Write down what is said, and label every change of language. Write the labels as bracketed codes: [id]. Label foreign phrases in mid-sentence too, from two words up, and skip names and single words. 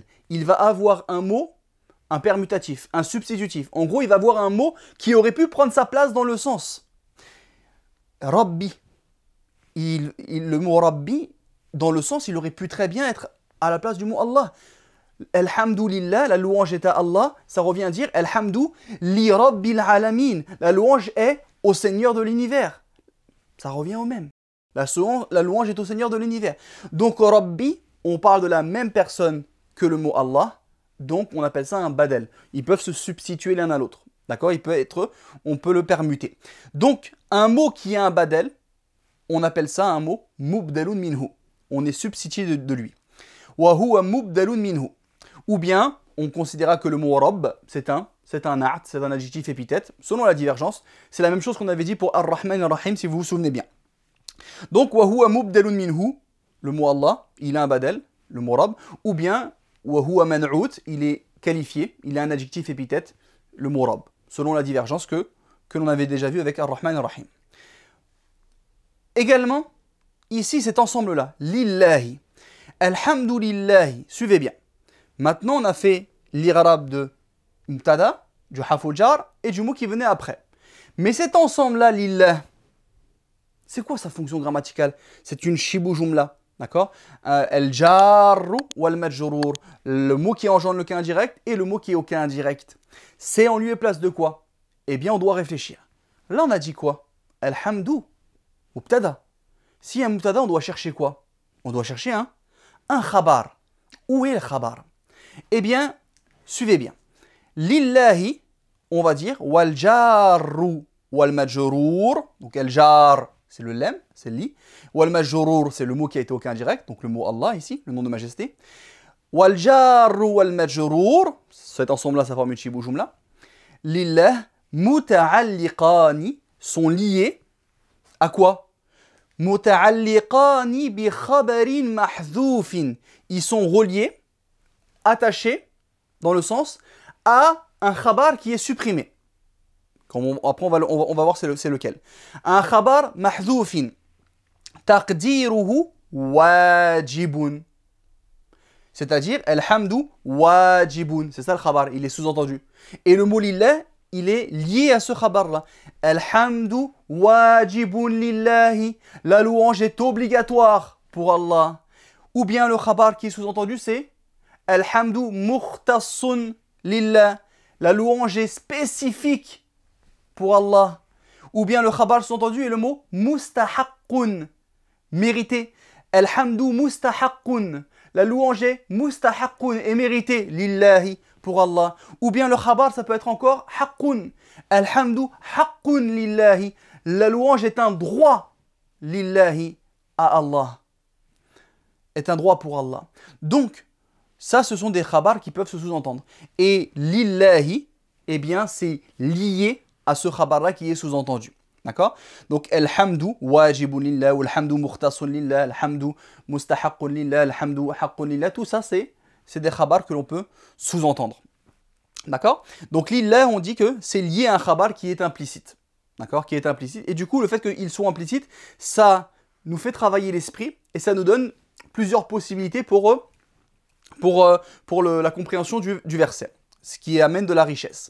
[fr] Il va avoir un mot, un permutatif, un substitutif. En gros, il va avoir un mot qui aurait pu prendre sa place dans le sens. Rabbi. Le mot Rabbi, dans le sens, il aurait pu très bien être à la place du mot Allah. Alhamdulillah, la louange est à Allah, ça revient à dire [ar] الحمد لرب العالمين. [fr] La louange est au Seigneur de l'univers. Ça revient au même. La louange est au Seigneur de l'univers. Donc Rabbi, on parle de la même personne que le mot Allah, donc on appelle ça un badel. Ils peuvent se substituer l'un à l'autre. D'accord? On peut le permuter. Donc un mot qui a un badel, on appelle ça un mot [ar] مبدل منه. [fr] On est substitué de lui. [ar] وهو مبدل منه. [fr] Ou bien, on considérera que le mot Rabb, c'est un art, c'est un adjectif épithète, selon la divergence. C'est la même chose qu'on avait dit pour Ar-Rahman Ar-Rahim, si vous vous souvenez bien. Donc, [ar] وهو مبدل منه, [fr] le mot Allah, il a un badal, le mot Rabb. Ou bien, [ar] وهو منعوت, [fr] il est qualifié, il a un adjectif épithète, le mot Rabb, selon la divergence que l'on avait déjà vu avec Ar-Rahman Ar-Rahim. Également, ici, cet ensemble-là, [ar] لله، الحمد لله, [fr] suivez bien. Maintenant, on a fait l'irab de mubtada, du [ar] حرف الجر [fr] et du mot qui venait après. Mais cet ensemble-là, lillah, c'est quoi sa fonction grammaticale? C'est une [ar] شبه جملة, [fr] d'accord? [ar] الجار والمجرور, [fr] le mot qui engendre le cas indirect et le mot qui est au cas indirect. C'est en lieu et place de quoi? Eh bien, on doit réfléchir. Là, on a dit quoi? Alhamdu, mubtada. Si un mubtada, on doit chercher quoi? On doit chercher un khabar. Où est le khabar? Eh bien, suivez bien. [ar] Lillahi, [fr] on va dire [ar] والجار والمجرور. [fr] Donc, el jar, c'est le lem, c'est li. [ar] والمجرور, [fr] c'est le mot qui a été au cas indirect, donc le mot Allah ici, le nom de majesté. [ar] والجار والمجرور, [fr] cet ensemble-là, ça forme une [ar] شبه جملة. [fr] Lillah, muta'alliqani, sont liés à quoi? [ar] متعلقان بخبر محذوف. [fr] Ils sont reliés, attachés, dans le sens, à un khabar qui est supprimé. Après, on va voir c'est lequel. [ar] Un خبر محذوف. تقديره واجب. [fr] C'est-à-dire, [ar] الحمد واجب. [fr] C'est ça le khabar, il est sous-entendu. Et le mot lillah, il est lié à ce khabar-là. [ar] الحمد واجب لله. [fr] La louange est obligatoire pour Allah. Ou bien le khabar qui est sous-entendu, c'est [ar] الحمد مختص لله. [fr] La louange est spécifique pour Allah. Ou bien le khabar sous-entendu est le mot mustahaqqun, mérité. [ar] الحمد مستحق. [fr] La louange est mustahaqqun et mérité lillahi pour Allah. Ou bien le khabar, ça peut être encore haqqun. [ar] الحمد حق لله. [fr] La louange est un droit lillahi à Allah. Est un droit pour Allah. Donc, ça, ce sont des khabars qui peuvent se sous-entendre. Et lillahi, eh bien, c'est lié à ce khabar-là qui est sous-entendu. D'accord? Donc, [ar] الحمد واجب لله، أو الحمد مختص لله، الحمد مستحق لله، الحمد حق لله, [fr] tout ça, c'est des khabars que l'on peut sous-entendre. D'accord? Donc, lillah, on dit que c'est lié à un khabar qui est implicite. D'accord? Qui est implicite. Et du coup, le fait qu'il soit implicite, ça nous fait travailler l'esprit et ça nous donne plusieurs possibilités pour la compréhension du verset, ce qui amène de la richesse.